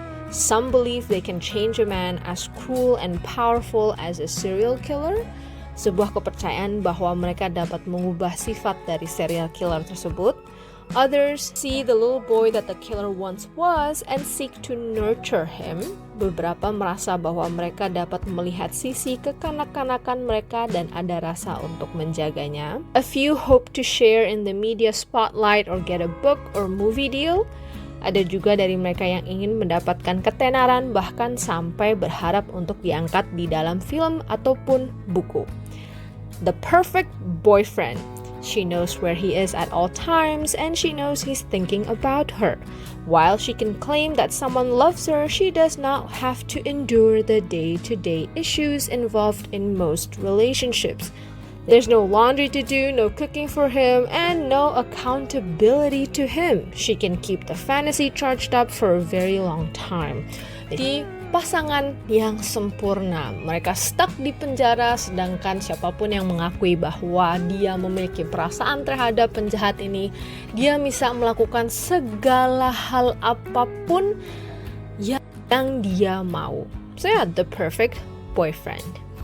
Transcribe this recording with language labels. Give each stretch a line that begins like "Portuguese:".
English: Some believe they can change a man as cruel and powerful as a serial killer.
Indonesian: Sebuah kepercayaan bahwa mereka dapat mengubah sifat dari serial killer tersebut.
English: Others see the little boy that the killer once was and seek to nurture him.
Indonesian: Beberapa merasa bahwa mereka dapat melihat sisi kekanak-kanakan mereka dan ada rasa untuk menjaganya.
English: A few hope to share in the media spotlight or get a book or movie deal.
Indonesian: Ada juga dari mereka yang ingin mendapatkan ketenaran bahkan sampai berharap untuk diangkat di dalam film ataupun buku.
English: The perfect boyfriend. She knows where he is at all times and she knows he's thinking about her. While she can claim that someone loves her, she does not have to endure the day-to-day issues involved in most relationships. There's no laundry to do, no cooking for him, and no accountability to him. She can keep the fantasy charged up for a very long time.
Indonesian: Jadi pasangan yang sempurna. Mereka stuck di penjara sedangkan siapapun yang mengakui bahwa dia memiliki perasaan terhadap penjahat ini, dia bisa melakukan segala hal apapun yang dia mau.
English: So yeah, the perfect boyfriend.